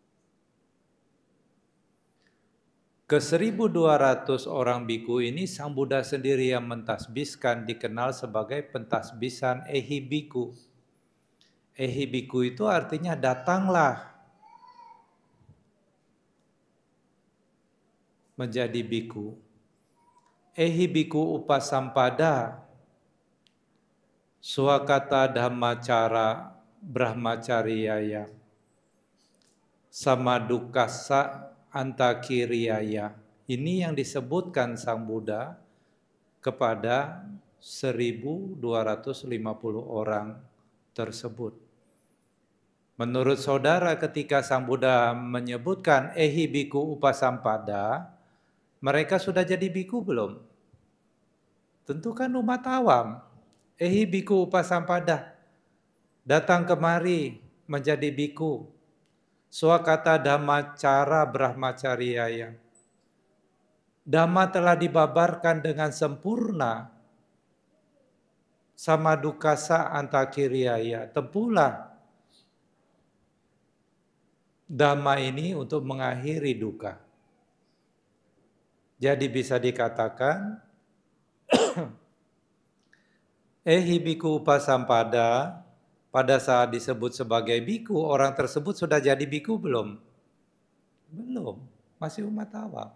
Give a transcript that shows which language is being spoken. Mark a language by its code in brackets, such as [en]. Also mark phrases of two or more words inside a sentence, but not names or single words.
[id] Ke 1.200 orang biku ini Sang Buddha sendiri yang mentasbiskan, dikenal sebagai pentasbisan Ehibiku. Ehibiku itu artinya datanglah menjadi biku. [pi] Ehibiku upasampada swakata dhammacara brahmacariyaya samadukasa antakiriyaya. [id] Ini yang disebutkan Sang Buddha kepada 1.250 orang tersebut. Menurut saudara, ketika Sang Buddha menyebutkan [pi] Ehibiku upasampada, [id] mereka sudah jadi biku belum? Tentu kan umat awam. [pi] Ehibiku upasampada, [id] datang kemari menjadi biku. [pi] Swakata dhammacara brahmacariyaya. [id] Dhamma telah dibabarkan dengan sempurna. [pi] Samadukasa antakiriyaya. [id] Tempuhlah Dhamma ini untuk mengakhiri duka. Jadi bisa dikatakan [pi] Ehibiku upasampada, [id] pada saat disebut sebagai biku, orang tersebut sudah jadi biku belum? Belum, masih umat awam.